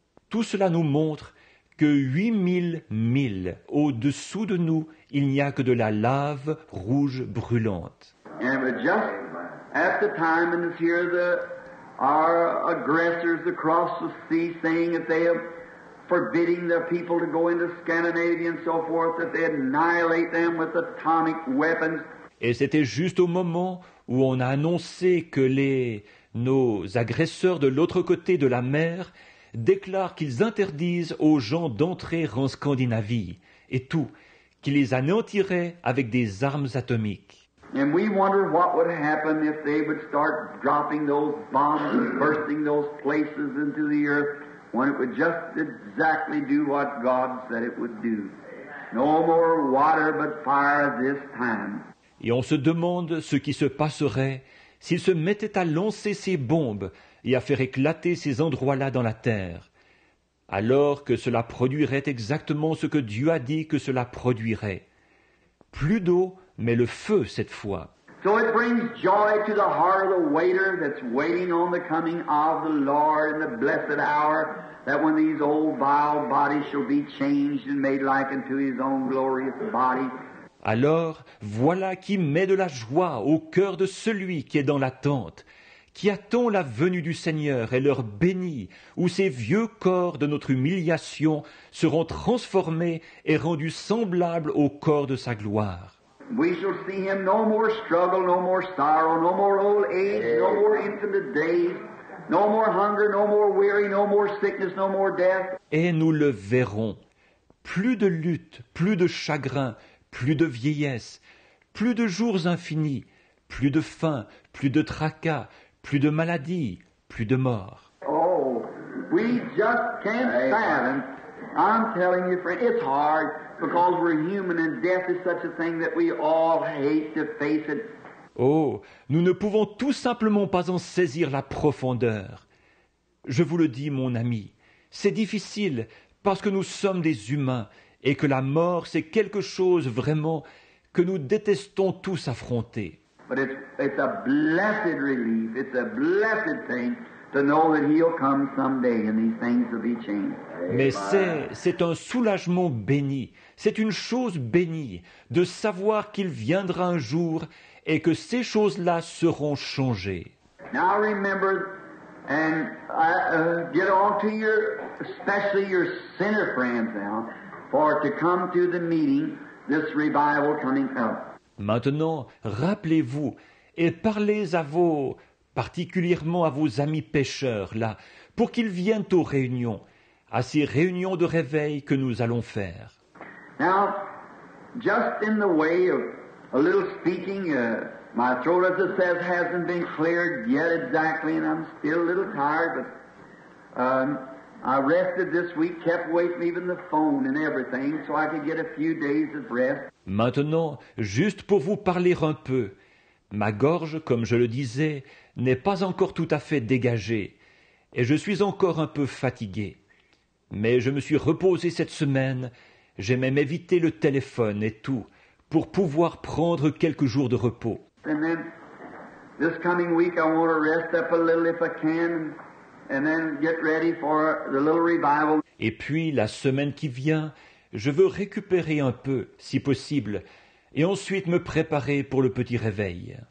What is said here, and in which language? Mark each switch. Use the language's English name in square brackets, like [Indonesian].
[French] Tout cela nous montre que 8000 milles au-dessous de nous, il n'y a que de la lave rouge brûlante. [English] And it was just at the time, and here our aggressors across the sea saying that they have forbidding their people to go into Scandinavia and so forth, that they annihilate them with atomic weapons. [French] Et c'était juste au moment où on a annoncé que nos agresseurs de l'autre côté de la mer déclarent qu'ils interdisent aux gens d'entrer en Scandinavie, et tout, qu'ils les anéantiraient avec des armes atomiques. [English] And we wonder what would happen if they would start dropping those bombs and bursting those places into the earth, when it would just exactly do what God said it would do. No more water but fire this time. [French] Et on se demande ce qui se passerait s'ils se mettaient à lancer ces bombes et à faire éclater ces endroits-là dans la terre, alors que cela produirait exactement ce que Dieu a dit que cela produirait. Plus d'eau, mais le feu cette fois. [English] So it brings joy to the heart of the waiter that's waiting on the coming of the Lord in the blessed hour, that when these old vile bodies shall be changed and made like unto his own glorious body. [French] Alors, voilà qui met de la joie au cœur de celui qui est dans l'attente, qui attend la venue du Seigneur et leur bénit, où ces vieux corps de notre humiliation seront transformés et rendus semblables au corps de sa gloire. [English] We shall see him no more struggle, no more sorrow, no more old age, no more infinite days, no more hunger, no more weary, no more sickness, no more death. [French] Et nous le verrons. Plus de lutte, plus de chagrin, plus de vieillesse, plus de jours infinis, plus de faim, plus de tracas, plus de maladie, plus de mort. [English] Oh, we just can't stand. I'm telling you, friend, it's hard because we're human and death is such a thing that we all hate to face it. [French] Oh, nous ne pouvons tout simplement pas en saisir la profondeur. Je vous le dis, mon ami, c'est difficile parce que nous sommes des humains et que la mort, c'est quelque chose vraiment que nous détestons tous affronter. [English] But it's a blessed relief, it's a blessed thing to know that he'll come someday and these things will be changed. [French] Mais c'est un soulagement béni, c'est une chose bénie de savoir qu'il viendra un jour et que ces choses-là seront changées. [English] Now remember, and get on to especially your sinner friends now, for to come to the meeting, this revival coming up. [French] Maintenant, rappelez-vous et parlez particulièrement à vos amis pécheurs, là, pour qu'ils viennent aux réunions, à ces réunions de réveil que nous allons faire. [English] Now, just in the way of a little speaking, my throat, as it says, hasn't been cleared yet exactly, and I'm still a little tired, but I rested this week, kept away from even the phone and everything, so I could get a few days of rest. [French] Maintenant, juste pour vous parler un peu, ma gorge, comme je le disais, n'est pas encore tout à fait dégagée, et je suis encore un peu fatigué. Mais je me suis reposé cette semaine, j'ai même évité le téléphone et tout, pour pouvoir prendre quelques jours de repos. [English] And then This coming week I want to rest up a little if I can, and then get ready for the little revival. [French] Et puis, la semaine qui vient, je veux récupérer un peu, si possible, et ensuite me préparer pour le petit réveil.